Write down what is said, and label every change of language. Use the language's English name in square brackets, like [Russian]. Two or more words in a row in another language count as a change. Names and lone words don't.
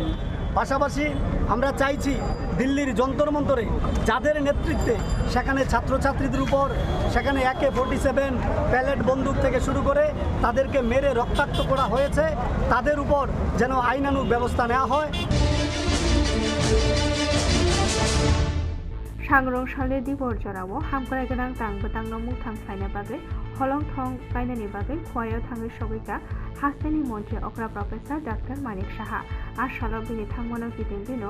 [Bangla] পাশাপাশি আমরা চাইছি দিল্লির যন্তর মন্তরে যাদের নেতৃত্বে সেখানে ছাত্রছাত্রীদের উপর সেখানে AK-47 প্যালেট বন্দুক থেকে শুরু করে তাদেরকে মেরে রক্তাক্ত করা হয়েছে, তাদের উপর যেন আইনানুগ ব্যবস্থা নেওয়া হয়। [Bodo] सांग्रं साले दिबर जरावो हामक्राय गोनां दांबोदांनो मुथां खायना बागै हलं थं कायनानि बागै खवायाव थाङै सगैका हास्टेनि मन्थ्रि अक्रा प्रफेसर डाक्टर मानिक साहा आसालाव बिनि थांमोनो गिदिं दिनो